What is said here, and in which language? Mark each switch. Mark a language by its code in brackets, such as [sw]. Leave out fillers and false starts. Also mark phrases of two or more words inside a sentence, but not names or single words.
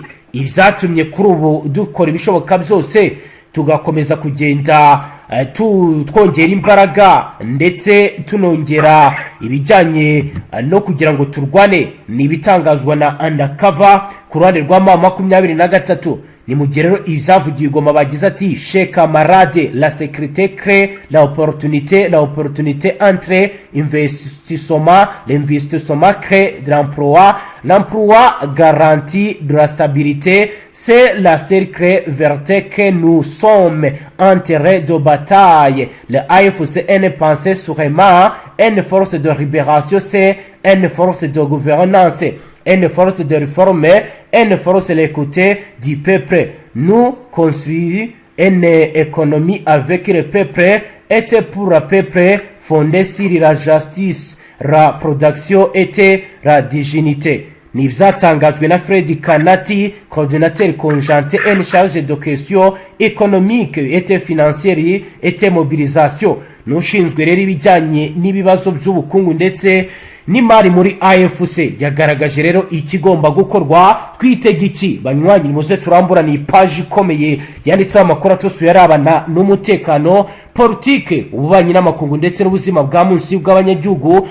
[rw] Ibyatumye kuri ubu dukora ibishoboka byose tugakomeza kugenda twongera imbaraga ndetse tunongera ibijyanye no kugira ngo turwane ni ibitangazwa na undercover ku ruhande rwa M23. ni mu gihe rero ibyavugiye Goma bagize ati [fr] chez camarade la sécurité crée l'opportunité entre l'investissement crée de l'emploi garantit de la stabilité. C'est la seule vérité que nous sommes en terrain de bataille. Le AFC est une pensée sûrement une force de libération, c'est une force de gouvernance, une force de réforme, une force de l'écoute du peuple. Nous construisons une économie avec le peuple et pour le peuple fondée sur la justice, la production et la dignité. [rw] ni ibyatangajwe na Fred Kanati, [fr] coordinateur conjoint en charge de questions économiques et financières et mobilisation, [rw] n'ushinzwe rero ibijyanye n'ibibazo by'ubukungu ndetse n'imari muri AFC. yagaragaje rero ikigomba gukorwa. Twitega iki banywanyi? muze turamburana ipaji ikomeye yanditseho amakuru atosuye arabana n'umutekano, politike, ububanyi n'amakungu ndetse n'ubuzima bwa munsi bw'abanyagihugu.